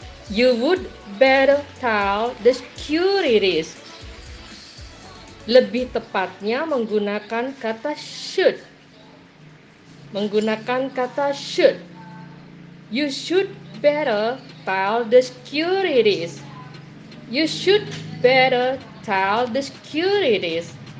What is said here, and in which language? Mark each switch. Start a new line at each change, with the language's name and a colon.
English: You would better tell the securities.
Indonesian: Lebih tepatnya menggunakan kata should. Menggunakan kata should.
English: You should better tell the securities. You should better tell the securities.